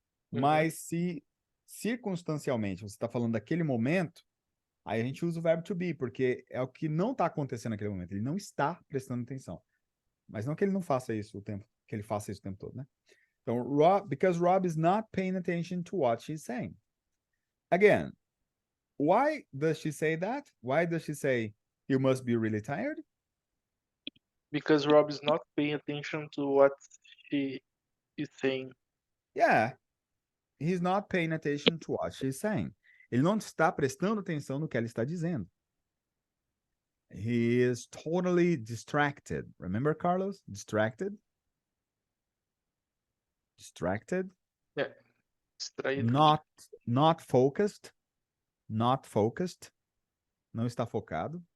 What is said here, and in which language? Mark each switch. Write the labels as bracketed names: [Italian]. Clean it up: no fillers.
[Portuguese] Mas se circunstancialmente você está falando daquele momento, aí a gente usa o verbo to be, porque é o que não está acontecendo naquele momento. Ele não está prestando atenção. Mas não que ele não faça isso o tempo, que ele faça isso o tempo todo, né? [English] Então, because Rob is not paying attention to what she's saying. Again, why does she say that? Why does she say you must be really tired? because Rob is not paying attention to what she is saying. Yeah, he's not paying attention to what she's saying. [Portuguese] Ele não está prestando atenção no que ela está dizendo. [English] He is totally distracted. Remember, Carlos? Distracted? Distracted? [Portuguese] É, distraído. [English] Not focused. Not focused. [Portuguese] Não está focado.